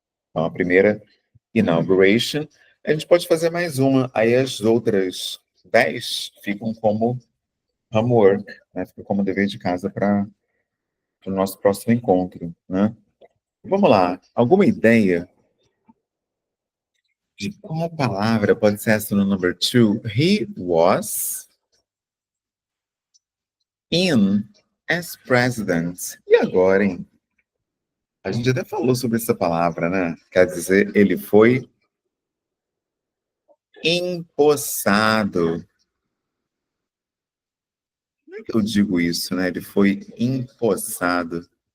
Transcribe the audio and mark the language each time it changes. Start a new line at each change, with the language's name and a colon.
Portuguese: Então, a primeira, inauguration. A gente pode fazer mais uma, aí as outras 10 ficam como homework, né? Fica como dever de casa para o nosso próximo encontro, né? Vamos lá. Alguma ideia de qual palavra pode ser essa no number 2?
English: He was in as president.
Portuguese: E agora, hein? A gente até falou sobre essa palavra, né? Quer dizer, ele foi empossado. Como é que eu digo isso, né? Ele foi empossado.